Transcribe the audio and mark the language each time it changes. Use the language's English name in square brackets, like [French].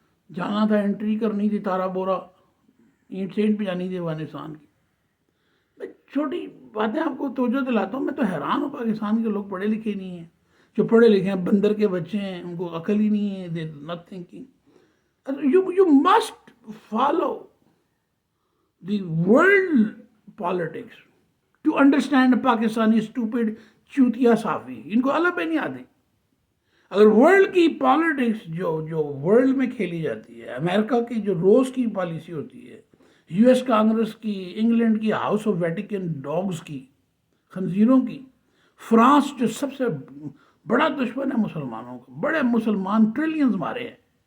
[Urdu] جانا تھا، انٹری کرنی تھی، تارا بورا اینٹ سے اینٹ پہ جانی تھی افغانستان کی. میں چھوٹی باتیں آپ کو توجہ دلاتا ہوں. میں تو حیران ہوں پاکستان کے لوگ پڑھے لکھے نہیں ہیں. جو پڑھے لکھے ہیں بندر کے بچے ہیں، ان کو عقل ہی نہیں ہے. [English] They not thinking. You must follow the world politics to understand Pakistani stupid [Urdu] چوتیا صافی. ان کو اللہ پہ نہیں آتی. اگر ورلڈ کی پالیٹکس جو ورلڈ میں کھیلی جاتی ہے، امریکہ کی جو روز کی پالیسی ہوتی ہے، یو ایس کانگریس کی، انگلینڈ کی ہاؤس آف ویٹیکن ڈاگز کی، خنزیروں کی، فرانس جو سب سے بڑا دشمن ہے مسلمانوں کا، بڑے مسلمان ٹریلینز مارے ہیں.